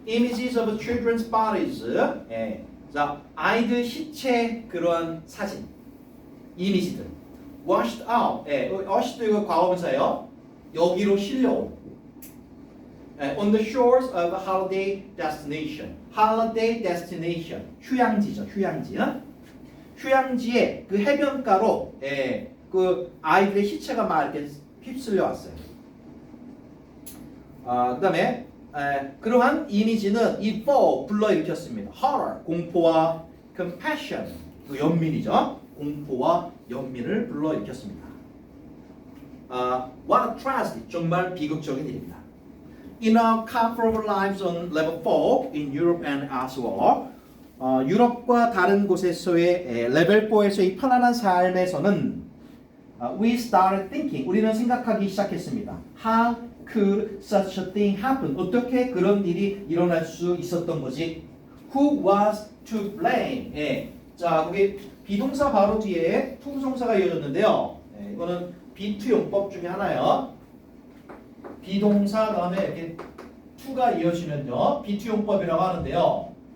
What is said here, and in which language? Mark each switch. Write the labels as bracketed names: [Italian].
[English] Images of children's bodies. [Korean] 자, 아이들 시체 그러한 사진, 이미지들. [English] washed out. [Korean] wash도 이거 과거분사예요. 여기로 실려온. [English] on the shores of a holiday destination. [Korean] holiday destination. 휴양지죠. 휴양지. 휴양지에 그 해변가로 그 아이들의 시체가 막 이렇게 휩쓸려 왔어요. 그다음에 그러한 이미지는 evoke 불러일으켰습니다. horror 공포와 compassion 그 연민이죠. 공포와 연민을 불러일으켰습니다. [English] What a tragedy [Korean] 정말 비극적인 일입니다. [English] In our comfortable lives on level 4 in Europe and elsewhere, [Korean] 유럽과 다른 곳에서의 레벨 4에서의 편안한 삶에서는 [English] we started thinking [Korean] 우리는 생각하기 시작했습니다. [English] How could such a thing happen? [Korean] 어떻게 그런 일이 일어날 수 있었던 거지? [English] Who was to blame? [Korean] 자, 거기 비동사 바로 뒤에 투부정사가 이어졌는데요. 이거는 비투용법 중에 하나예요. 비동사 다음에 이렇게 to가 이어지면요, 비투용법이라고 하는데요.